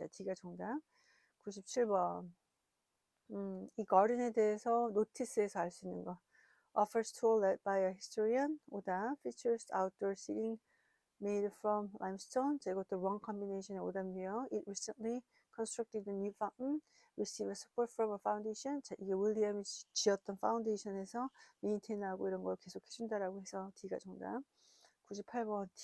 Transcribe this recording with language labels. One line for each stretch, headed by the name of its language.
Korean: 자, D가 정답. 97번. 이 garden에 대해서 노티스에서 알 수 있는 거.
English: Offers tour led by a historian.
Korean: 오답.
English: Features outdoor seating made from limestone.
Korean: 자, 이것도 wrong combination의 오답이요.
English: It recently constructed a new fountain. Receive support from a foundation.
Korean: 자, 이게 윌리엄이 지었던 파운데이션에서 메인테인하고 이런 걸 계속 해준다라고 해서 D가 정답. 98번.